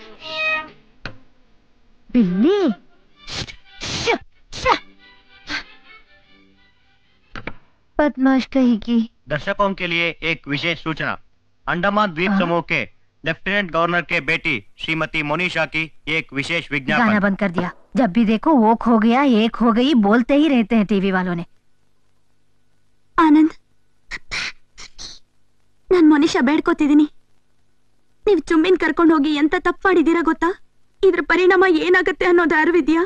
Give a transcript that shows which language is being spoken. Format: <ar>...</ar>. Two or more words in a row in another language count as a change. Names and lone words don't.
<hi>बिल्ली। बदमाश कहीं की। दर्शकों के लिए एक विशेष सूचना। अंडमान द्वीप समूह के लेफ्टिनेंट गवर्नर के बेटी श्रीमती मोनिशा की एक विशेष विज्ञापन। गाना बंद कर दिया। जब भी देखो वो खो गया, ये खो गई, बोलते ही रहते हैं टीवी वालों ने।</hi> <kn>ಆನಂದ್, ನಾನ್ ಮನುಷ್ಯ ಬೇಡ್ಕೋತಿದ್ದೀನಿ. ನೀವ್ ಚುಮ್ಮಿನ್ ಕರ್ಕೊಂಡು ಹೋಗಿ ಎಂತ ತಪ್ಪು ಮಾಡಿದೀರಾ ಗೊತ್ತಾ? ಇದ್ರ ಪರಿಣಾಮ ಏನಾಗತ್ತೆ ಅನ್ನೋದು ಅರಿವಿದ್ಯಾ?</kn>